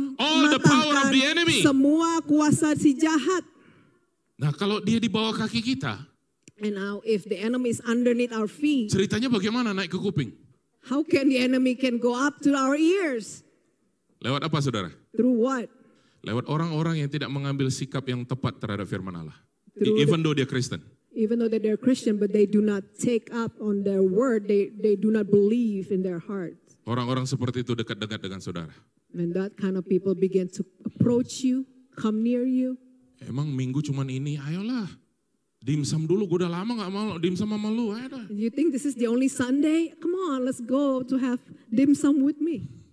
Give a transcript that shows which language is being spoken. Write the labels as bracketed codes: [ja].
[en] all the power of the enemy. [id] semua kuasa si jahat. Nah, kalau dia di bawah kaki kita, [en] And now if the enemy is underneath our feet, [id] ceritanya bagaimana naik ke kuping? [en] how can the enemy can go up to our ears? [id] Lewat apa saudara? [en] Through what? [id] Lewat orang-orang yang tidak mengambil sikap yang tepat terhadap firman Allah. [en] Through Even though [id] dia Kristen. [en] Even though that they're Christian, but they do not take up on their word, they do not believe in their heart. [id] Orang-orang seperti itu dekat-dekat dengan saudara. [en] And that kind of people begin to approach you, come near you. [id] Emang minggu cuman ini, ayolah. Dimsum dulu, gue udah lama gak mau dimsum sama lu. Ayo dah. [en] You think this is the only Sunday? Come on, let's go to have dim sum with me.